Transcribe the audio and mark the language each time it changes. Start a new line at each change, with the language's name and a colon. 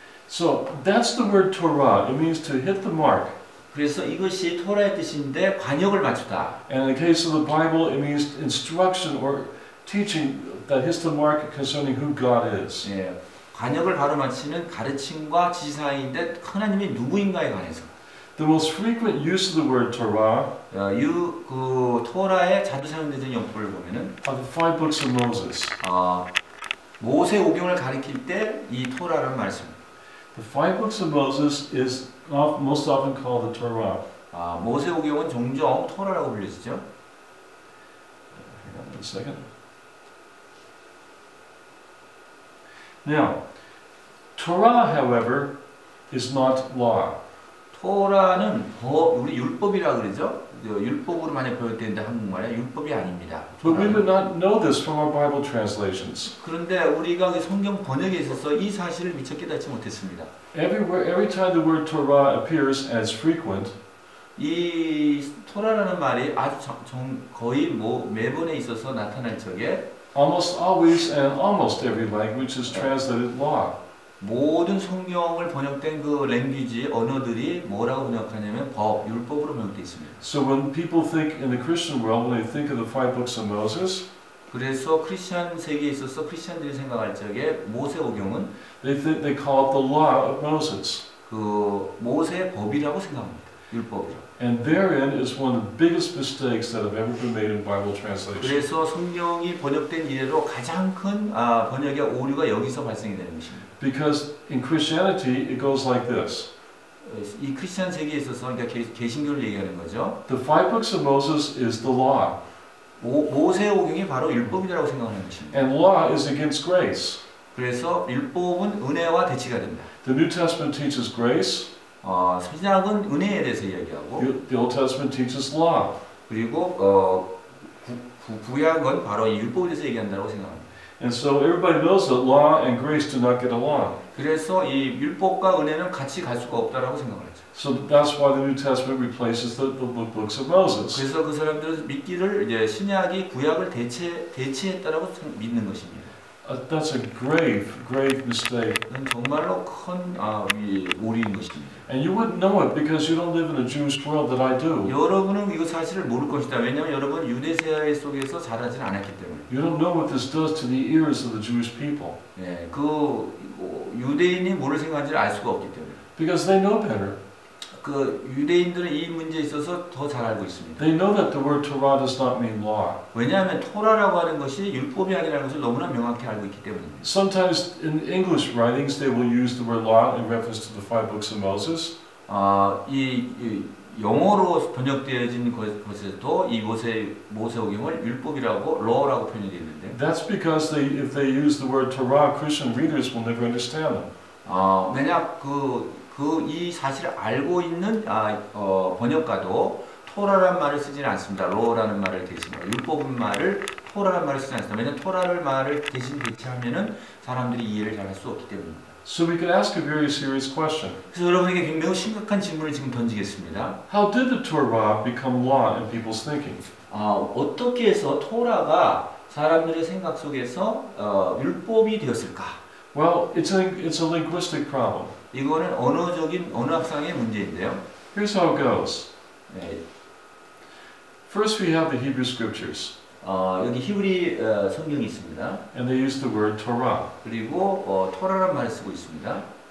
English: So that's the word Torah. It means to hit the mark.
Korean: 그래서 이것이 토라의 뜻인데 관역을 맞추다.
English: And in the case of the Bible, it means instruction or teaching that hits the mark concerning who God is.
Korean: 예, 관역을 바로 맞추는 가르침과 지시사항인데 하나님이 누구인가에 관해서.
English: The most frequent use of the word Torah
Korean: 그 토라에 자주 사용되는 용법을 보면은
English: are the 5 books of Moses.
Korean: 모세 오경을 가리킬 때 이 토라라는 말씀.
English: The 5 books of Moses is most often called the Torah.
Korean: 모세 오경은 종종 토라라고 불리시죠.
English: Hang on a second. Now, Torah, however, is not law.
Korean: 토라는 우리 율법이라 그러죠. 율법으로 많이 표현되는데 한국말에 율법이 아닙니다.
English: But we would not know this from our Bible translations.
Korean: 그런데 우리가 성경 번역에 있어서 이 사실을 미처 깨닫지 못했습니다.
English: Every time the word Torah appears as frequent,
Korean: 이 토라라는 말이 아주 거의 매번에 있어서 나타날 적에
English: almost always and almost every language is translated law.
Korean: 모든 성경을 번역된 그 랭귀지 언어들이 뭐라고 번역하냐면 법, 율법으로 번역되어 있습니다.
English: So when people think in the Christian world, when they think of the 5 books of Moses,
Korean: 그래서 크리스천 세계에 있어서 크리스천들이 생각할 적에 모세오경은
English: they call it the law of Moses.
Korean: 그 모세 법이라고 생각합니다. 율법이라고.
English: And therein is one of the biggest mistakes that have ever been made in Bible translation.
Korean: 그래서 성경이 번역된 이래로 가장 큰 번역의 오류가 여기서 발생이 되는 것입니다.
English: Because in Christianity it goes like this.
Korean: 이 크리스천 세계에 있어서 그러니까 개신교를 얘기하는 거죠.
English: The 5 books of Moses is the law.
Korean: 모세오경이 바로 율법이라고 생각하는 것입니다.
English: And law is against grace.
Korean: 그래서 율법은 은혜와 대치가 됩니다.
English: The New Testament teaches grace.
Korean: 신약은 은혜에 대해서 이야기하고
English: The Old Testament teaches law.
Korean: 그리고 구약은 바로 이 율법에 대해서 얘기한다고 생각합니다.
English: And so everybody knows that law and grace do not get along.
Korean: 그래서 이 율법과 은혜는 같이 갈 수가 없다라고 생각을 하죠.
English: So that's why the New Testament replaces the books of Moses.
Korean: 그래서 그 사람들은 믿기를 이제 신약이 구약을 대체했다라고 믿는 것입니다.
English: That's a grave mistake.
Korean: 그건 정말로 큰 오류인 것입니다.
English: And you wouldn't know it because you don't live in a Jewish world that I do.
Korean: 여러분은 이거 사실을 모를 것이다. 왜냐하면 여러분 유대 사회 속에서 자라진 않았기 때문에.
English: You don't know what this does to the ears of the Jewish people.
Korean: 예, 그 유대인이 뭐를 생각하는지를 알 수가 없기 때문에.
English: Because they know better.
Korean: 그 유대인들은 이 문제에 있어서 더 잘 알고 있습니다.
English: They know that the word Torah does not mean law.
Korean: 왜냐하면 토라라고 하는 것이 율법이 아니라는 것을 너무나 명확히 알고 있기 때문입니다.
English: Sometimes in English writings they will use the word law in reference to the 5 books of Moses.
Korean: 이 영어로 번역되어진 것에도 이 모세오경을 율법이라고 law라고 표현이 되어 있는데.
English: That's because if they use the word Torah, Christian readers will never understand them.
Korean: 왜냐 이 사실을 알고 있는 번역가도 토라라는 말을 쓰지는 않습니다. law라는 말을 대신하고 율법은 말을 토라라는 말을 쓰지 않습니다. 왜냐하면 토라를 말을 대신 대체하면은 사람들이 이해를 잘 할 수 없기 때문입니다.
English: So we could ask a very serious question.
Korean: 그래서 여러분에게 굉장히 심각한 질문을 지금 던지겠습니다.
English: How did the Torah become law in people's thinking?
Korean: 어떻게 해서 토라가 사람들의 생각 속에서 율법이 되었을까?
English: Well, it's a linguistic problem.
Korean: 이거는 언어학상의 문제인데요.
English: Here's how it goes.
Korean: 네.
English: First we have the Hebrew scriptures.
Korean: 여기 히브리 성경이 있습니다.
English: And they use the word Torah.
Korean: 그리고 토라란 말을 쓰고 있습니다.